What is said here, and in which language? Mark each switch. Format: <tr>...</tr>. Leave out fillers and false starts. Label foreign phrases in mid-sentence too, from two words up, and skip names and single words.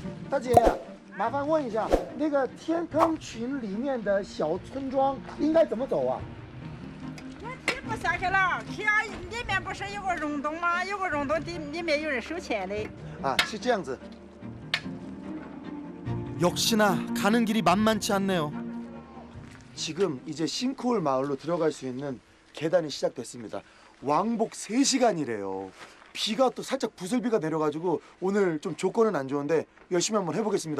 <zh>大姐，麻烦问一下，那个天坑群里面的小村庄应该怎么走啊？这不下去了，去啊！里面不是有个溶洞吗？有个溶洞里面有人收钱的。啊，是这样子。</zh> <ko>역시나 가는 길이 만만치 않네요. 지금 이제 싱크홀 마을로 들어갈 수 있는 계단이 시작됐습니다. 왕복 3시간이래요. 비가 또 살짝 부슬비가 내려가지고 오늘 좀 조건은 안 좋은데 열심히 한번 해보겠습니다.</ko>